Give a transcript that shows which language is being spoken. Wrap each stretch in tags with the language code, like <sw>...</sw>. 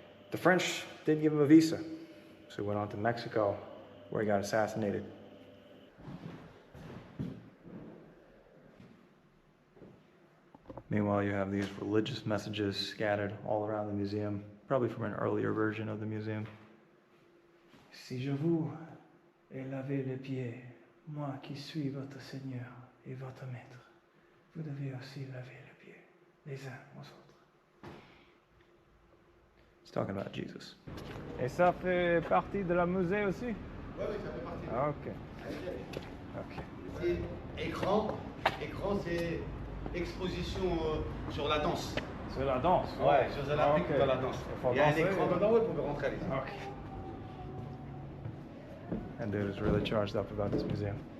<en>The French didn't give him a visa, so he went on to Mexico, where he got assassinated. Meanwhile, you have these religious messages scattered all around the museum, probably from an earlier version of the museum.</en> <fr>Si je vous ai lavé les pieds, moi qui suis votre Seigneur et votre Maître, vous devez aussi laver les pieds, les uns aux autres.</fr> <en>It's talking about Jesus.</en> <fr>Et ça fait partie de la musée aussi? Oui, oui, ça fait partie. Ah, ok. Ok. C'est écran, c'est exposition sur la danse. Sur la danse? Ouais, sur l'Afrique de la danse. Il y a un écran dedans, vous pouvez rentrer allez. Ok.</fr> <en>That dude is really charged up about this museum.</en>